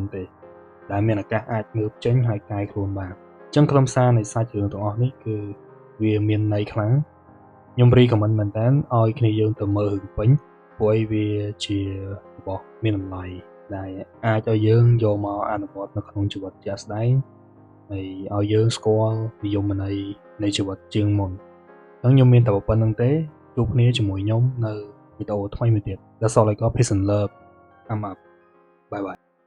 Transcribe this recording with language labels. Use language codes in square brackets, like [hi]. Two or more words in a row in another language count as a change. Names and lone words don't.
[km] ទេដែលមានឱកាសអាចងើបចេញហើយកែខ្លួនបានអញ្ចឹងខ្លឹមសារនៃសាច់រឿងទាំងអស់នេះគឺវាមានន័យខ្លាំងខ្ញុំរីកមិនមែនតើឲ្យគ្នាយើងទៅមើលរឿងពេញព្រោះវាជារបស់មានតម្លៃដែលអាចឲ្យយើងយកមកអនុវត្តនៅក្នុងជីវិតជាក់ស្ដែងហើយឲ្យយើងស្គាល់និយមន័យនៃជីវិតជាងមុនអញ្ចឹងខ្ញុំមានតែប៉ុណ្្នឹងទេជួបគ្នាជាមួយខ្ញុំនៅវីដេអូថ្មីមួយទៀត [en] That's all I got. Peace and love. I'm up. Bye bye.